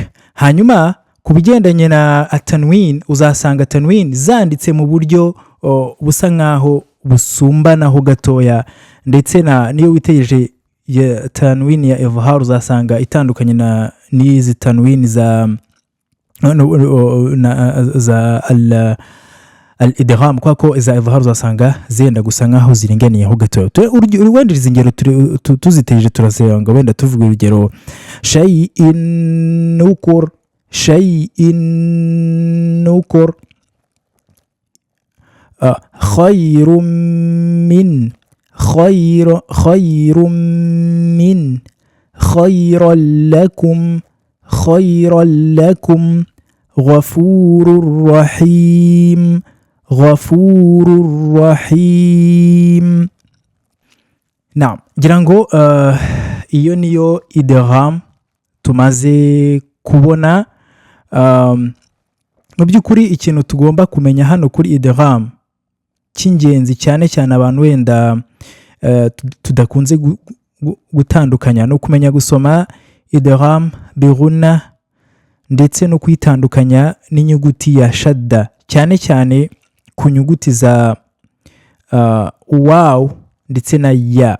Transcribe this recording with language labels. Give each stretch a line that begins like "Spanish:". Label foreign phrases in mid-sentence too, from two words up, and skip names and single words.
Kinyarwanda: hanyuma ku bigendanye na atanwin, uzasanga tanwin zanditse mu buryo busa nkaho busumbanaho gatoya, ndetse niyo witegereje ya tanwin ya izhar uzasanga itandukanye n'izi tanwin za al-idgham, kuko iza izhar uzasanga zenda gusa nkaho ziringaniyeho gatoya. wenda izi ngero tuziteje turasanga wenda tuvuga urugero shay'in
Arabic: نكر، خير من، خيرا لكم، غفور رحيم. naam,
Kinyarwanda: ngira ngo iyo niyo idgham tumaze kubona. mu by'ukuri ikintu tugomba kumenya hano kuri idgham cy'ingenzi cyane cyane abantu wenda tudakunze gutandukanya no kumenya gusoma
Arabic: إدغام بغنة,
Kinyarwanda: ndetse no kwitandukanya n'inyuguti ya shadda, cyane cyane ku nyuguti za waw ndetse na ya.